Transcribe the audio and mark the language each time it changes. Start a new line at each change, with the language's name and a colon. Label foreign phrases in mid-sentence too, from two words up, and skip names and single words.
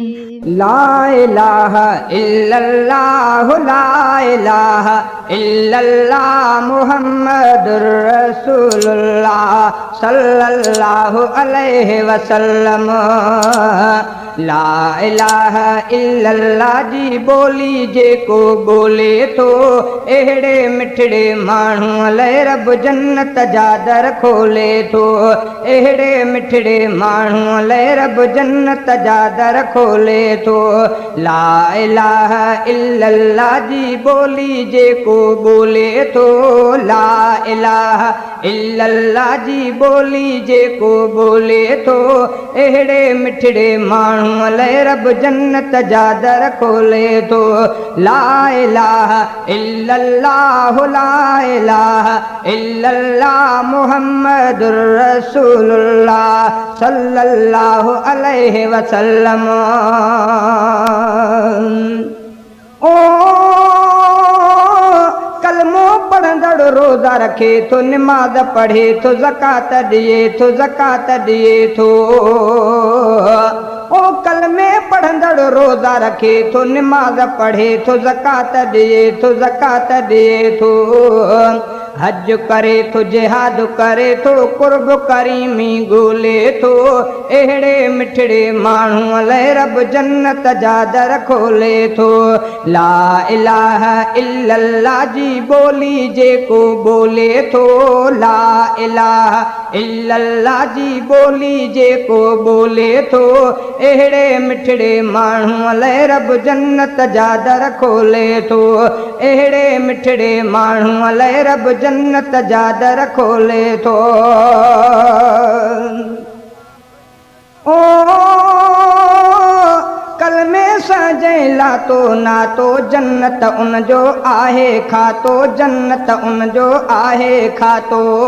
Arabic: لا إله إلا الله لا إله إلا الله محمد رسول الله صلى الله عليه وسلم. لا إله إلا الله
Sindhi: जी बोली जेको बोले तो एड़े मिठड़े माण्हू लाइ रब जन्नत जा दर खोले तो। एड़े मिठड़े माण्हू लाइ रब जन्नत जा दर खोले तो।
Arabic: لا إله إلا الله
Sindhi: जी बोली जेको बोले तो।
Arabic: لا إله إلا الله
Sindhi: जी बोली जेको बोले तो एड़े मिठड़े माण्हू लाइ रब जन्नत जा दर खोले तो।
Arabic: لا إله إلا الله لا إله إلا الله محمد رسول الله صلى الله عليه وسلم.
Sindhi: ओ कलमो पढ़ंदड़ रोज़ा रखे तो नमाज पढ़े तो ज़कात दिए तो ज़कात दिए तो। ओ कलमे पढ़ंदड़ रोज़ा रखे तो नमाज पढ़े तो ज़कात दिए तो ज़कात दिए तो। हज करे तो जिहाद करे तो कुर्ब करीमी गोले तो एड़े मिठड़े माण्हू लाइ रब जन्नत जा दर खोले तो।
Arabic: لا إله إلا الله
Sindhi: जी बोली जेको बोले तो।
Arabic: لا إله إلا الله
Sindhi: जी बोली जेको बोले तो एड़े मिठड़े माण्हू लाइ रब जन्नत जा दर खोले तो। एड़े मिठड़े माण्हू लाइ रब जन्नत जा दर खोले तो। ओ कलमे सां जंहिं लातो नातो जन्नत उन जो आहे खातो जन्नत उन जो आहे खातो।